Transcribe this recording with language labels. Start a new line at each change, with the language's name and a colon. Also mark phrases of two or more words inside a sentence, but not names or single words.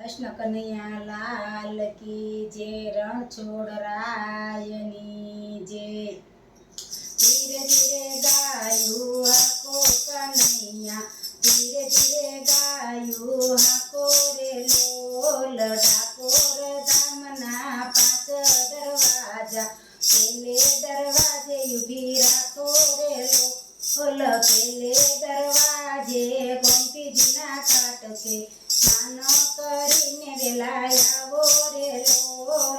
Hindi: कृष्ण कन्हैया लाल की जय।
Gujarati: રણછોડરાયની જય। ધીરે ધીરે ગાયુ હાકો કન્હૈયા, ધીરે ધીરે ગાયુ હાકો રે લોલ। ડાકોર ધામના 5 દરવાજા, પેલે દરવાજે ઊભી રાખો રે લોલ। પેલે દરવાજે ગોમતીજીના ઘાટ છે, સ્નાન કરીને વેલા આવો રે લોલ।